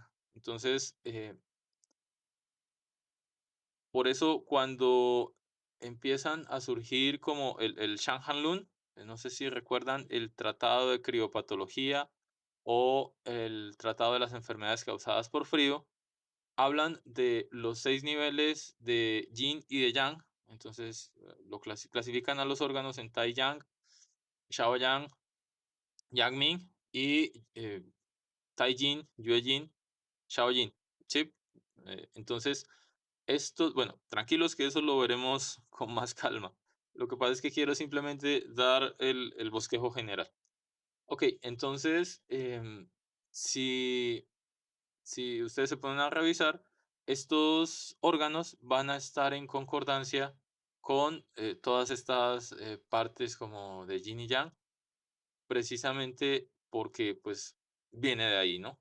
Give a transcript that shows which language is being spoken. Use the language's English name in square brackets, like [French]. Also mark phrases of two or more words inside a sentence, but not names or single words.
[Spanish] Entonces, por eso cuando empiezan a surgir como el Shanhanlun, no sé si recuerdan el tratado de criopatología o el tratado de las enfermedades causadas por frío, hablan de los 6 niveles de yin y de yang. Entonces, lo clasifican a los órganos en Tai Yang, Xiao Yang, Yang Ming y Tai Jin, Yue Jin, Shao Jin, ¿sí? Entonces, esto, bueno, tranquilos que eso lo veremos con más calma. Lo que pasa es que quiero simplemente dar el bosquejo general. Ok, entonces, si, si ustedes se ponen a revisar, estos órganos van a estar en concordancia con todas estas partes como de yin y yang, precisamente porque pues viene de ahí, ¿no?